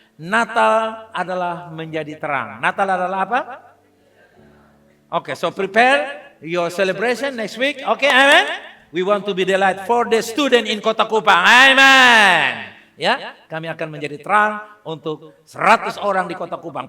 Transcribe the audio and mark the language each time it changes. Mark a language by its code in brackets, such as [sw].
[id] Natal adalah menjadi terang. Natal adalah apa? [en] Okay, so prepare your celebration next week. Okay, amen? We want to be the light for the student in Kota Kupang. Amen. [id] Ya, kami akan menjadi terang untuk 100 orang di Kota Kupang.